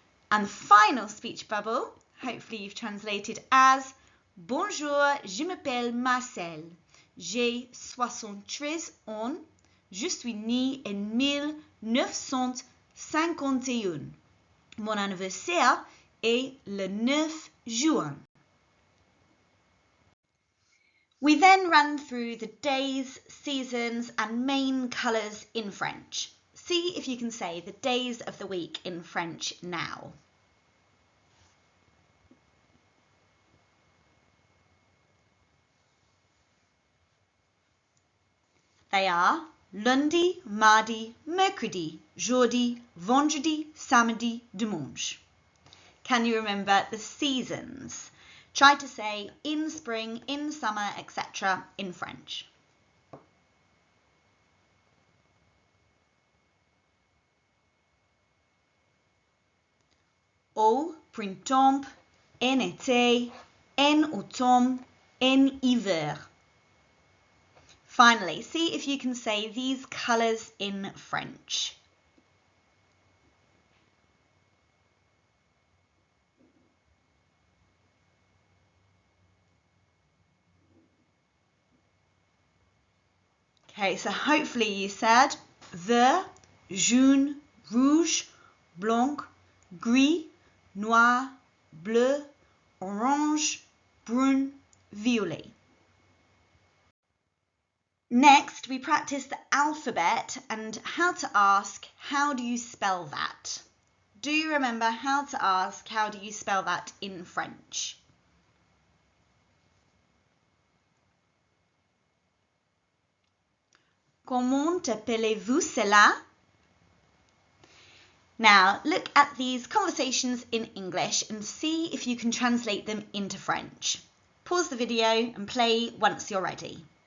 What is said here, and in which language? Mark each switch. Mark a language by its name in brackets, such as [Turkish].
[English] And the final speech bubble, hopefully you've translated as, [French] Bonjour, je m'appelle Marcel. J'ai 73 ans. Je suis né en 1951. Mon anniversaire est le 9 juin. [English] We then ran through the days, seasons, and main colours in French. See if you can say the days of the week in French now. They are [French] lundi, mardi, mercredi, jeudi, vendredi, samedi, dimanche. [English] Can you remember the seasons? Try to say in spring, in summer, etc. in French. [French] Au printemps, en été, en automne, en hiver. [English] Finally, see if you can say these colours in French. Okay, so hopefully you said [French] vert, jaune, rouge, blanc, gris, noir, bleu, orange, brun, violet. [English] Next, we practice the alphabet and how to ask, how do you spell that? Do you remember how to ask, how do you spell that in French? [French] Comment appelez-vous cela? [English] Now, look at these conversations in English and see if you can translate them into French. Pause the video and play once you're ready.